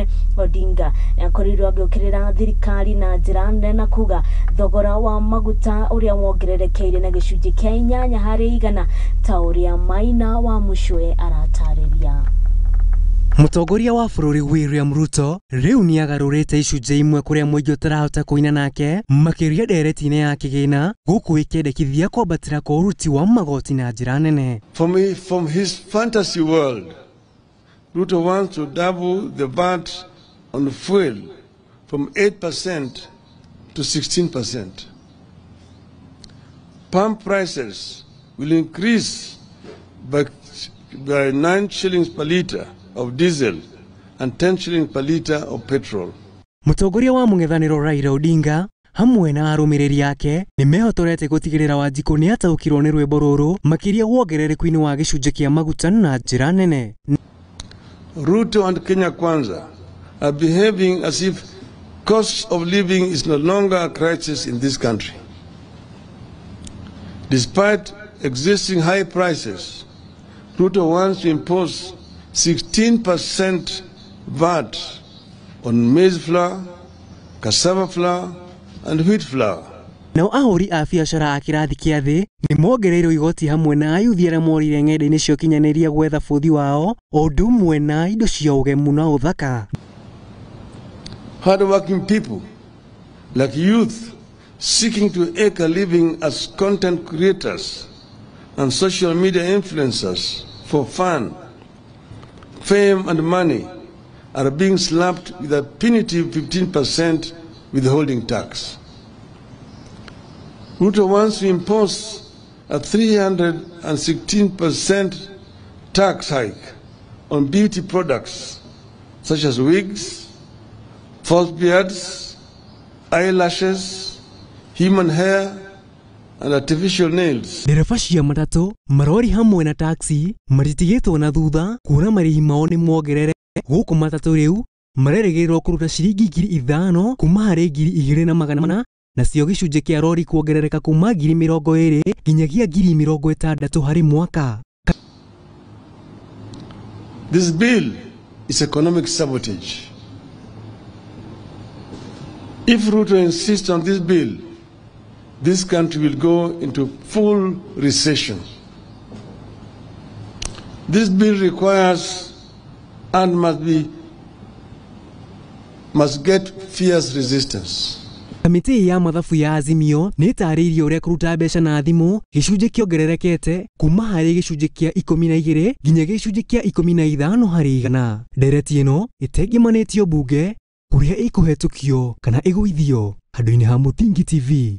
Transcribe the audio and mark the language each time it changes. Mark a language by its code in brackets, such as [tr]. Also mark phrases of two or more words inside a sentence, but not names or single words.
[ki] Odinga akorirwo agĩũkĩrĩra thirikari na njĩra nene na kuga thogora wa maguta ũrĩa wongererekeire na gĩcunjĩ kĩa 8 harĩ 100 ta ũrĩa Maina wa Mucwe aratarĩria. Mũtongoria wa bũrũri William Ruto rĩu nĩ agarũrĩte icunjĩ imwe kũrĩa mũingĩ ũtarahota kũina nake makĩria ndereti-inĩ ya kĩgĩna gũkũ ĩkĩendekithia kwambatĩra kwa ũruti wa magoti na njĩra nene. [en] From his fantasy world, Ruto wants to double the VAT on fuel from 8% to 16%. Pump prices will increase by 9 shillings per litre of diesel and 10 shillings per litre of petrol. [ki] Mũtongoria wa mũng'ethanĩro Raila Odinga hamwe na arũmĩrĩri yake nĩ mehotorete gũtigĩrĩra Wanjikũ nĩ ataũkirwo nĩ rwĩmbo rũrũ makĩria wongerereku-inĩ wa gĩcunjĩ kĩa maguta na njĩra nene. [en] Ruto and Kenya Kwanza are behaving as if cost of living is no longer a crisis in this country. Despite existing high prices, Ruto wants to impose 16% VAT on maize flour, cassava flour, and wheat flour. [ki] Nao ahũri a biacara a kĩrathi kĩa thĩ nĩ mongereirwo igoti hamwe na ayuthi arĩa morire ng'enda-inĩ cia ũkinyanĩria gwetha bũthi wao o ũndũ ũmwe na indo cia ũgemu na ũthaka. [en] Hard-working people like youth seeking to make a living as content creators and social media influencers for fun, fame and money are being slapped with a punitive 15% withholding tax. Ruto wants to impose a 316% tax hike on beauty products such as wigs, false beards, eyelashes, human hair, and artificial nails. [ki] Ndereba cia matatũ, marori hamwe na taxi matitigĩtwo na thutha kuona marĩhi mao nĩ mongerere. Gũkũ matatũ rĩu marerĩgĩrĩrwo kũruta ciringi 5,000 kuma harĩ 2,400 nacio gĩcunjĩ kĩa rori kuongerereka kuma 20,000 nginyagia 60,000 harĩ mwaka. [en] This bill is economic sabotage. If Ruto insists on this bill, this country will go into full recession. This bill requires and must get fierce resistance. [ki] Kamĩtĩ ya mathabu ya Azimio nĩ ĩtarĩirie ũrĩa kũruta mbeca na thimũ gĩcunjĩ kĩongererekete kuma harĩ gĩcunjĩ kĩa 12 nginya gĩcunjĩ kĩa 15 harĩ 100. Ndereti ĩno ĩtengemanĩtio mbunge kũrĩa ĩkũhetũkio kana ĩgũithio handũ-inĩ ha Mũthingi TV.